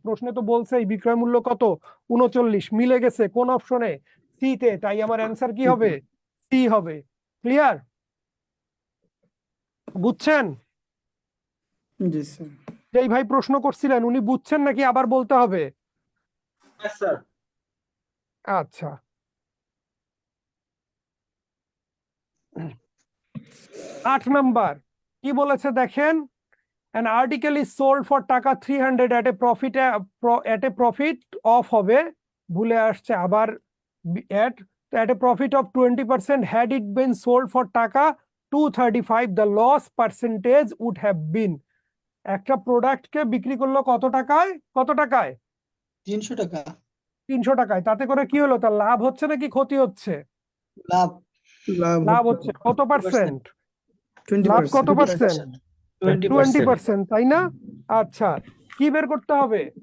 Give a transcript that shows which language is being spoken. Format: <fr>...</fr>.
<bn>প্রশ্নে তো বলছেই বিক্রয় মূল্য কত, 39। মিলে গেছে কোন অপশনে, সি তে, তাই আমার অ্যান্সার কি হবে, সি হবে। ক্লিয়ার, বুঝছেন? জি স্যার। যেই ভাই প্রশ্ন করছিলেন উনি বুঝছেন নাকি আবার বলতে হবে? স্যার</bn> <en>আচ্ছা, 8 নাম্বার কি বলেছে দেখেন, an article is sold for taka 300 at a profit of হবে, ভুলে আসছে আবার at a profit of 20%, had it been sold for taka 235 the loss percentage would have been।</en> <bn>একটা প্রোডাক্টকে বিক্রি করলো কত টাকায়, কত টাকায়, 300 টাকা 300 টাকায়, তাতে করে কি হলো, তার লাভ হচ্ছে নাকি ক্ষতি হচ্ছে, লাভ লাভ লাভ হচ্ছে কত পার্সেন্ট, 20%। লাভ কত পার্সেন্ট, 20%। 20%, তাই না? আচ্ছা, কি বের করতে হবে,</bn>